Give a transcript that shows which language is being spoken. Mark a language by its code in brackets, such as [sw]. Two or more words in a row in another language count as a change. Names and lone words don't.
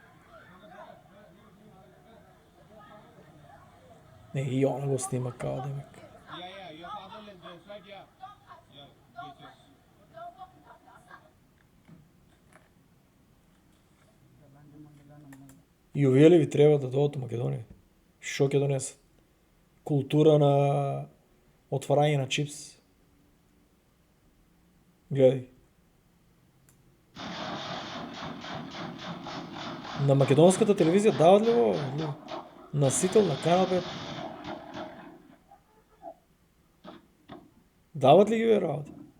[sr] Не, и он го снима као демек. [bg] И овие ли ви трябва да дойдат в Македония? [mk] Шо ќе донесат? Култура на отварање на чипс. [bg] Гледай. На македонската телевизия дават ли го? Насител на канал 5. Дават ли ги ви работи?